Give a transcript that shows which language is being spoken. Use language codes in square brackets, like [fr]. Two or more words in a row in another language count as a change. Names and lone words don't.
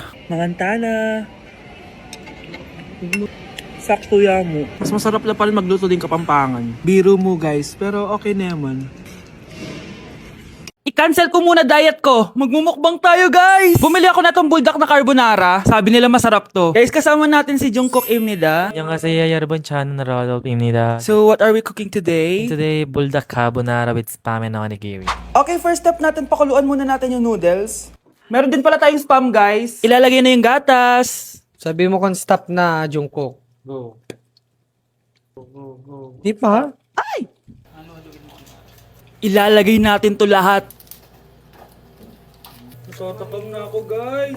[pam] Manganta na. Sakto ya mo. [tl] Mas masarap na pala magluto din kapampangan. Biro mo guys, pero okay naman. I-cancel ko muna diet ko. Magmumukbang tayo guys. Bumili ako na tong buldak na carbonara. Sabi nila masarap to. Guys, kasama natin si Jungkook Imnida. [ko] 안녕하세요 여러분 저는 로드입니다. [en] So what are we cooking today? Today buldak carbonara with spam and onigiri. [tl] Okay, first step natin, pakuluan muna natin yung noodles. Meron din pala tayong spam guys. Ilalagay na yung gatas. Sabi mo kung stop na, Jungkook. Go. Di pa? Ilalagay natin to lahat. Natatakam na ako guys.